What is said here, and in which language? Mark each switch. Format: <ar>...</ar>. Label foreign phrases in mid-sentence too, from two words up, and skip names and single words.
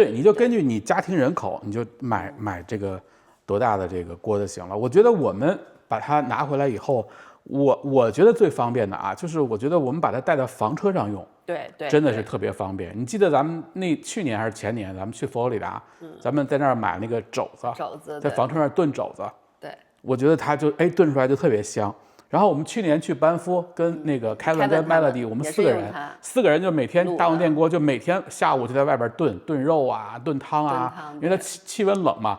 <zh>對，你就根據你家庭人口，你就買這個多大的這個鍋就行了。我覺得我們把它拿回來以後，我覺得最方便的啊，就是我覺得我們把它帶到房車上用，對，真的是特別方便。你記得咱們去年還是前年，咱們去佛羅里達，咱們在那兒買那個肘子，在房車上燉肘子，對，我覺得它就燉出來就特別香。然後我們去年去班夫，跟那個 Kevin 跟 Melody，我們4個人就每天大同電鍋，就每天下午就在外邊燉肉啊、燉湯啊，因為它氣溫冷嘛。</zh>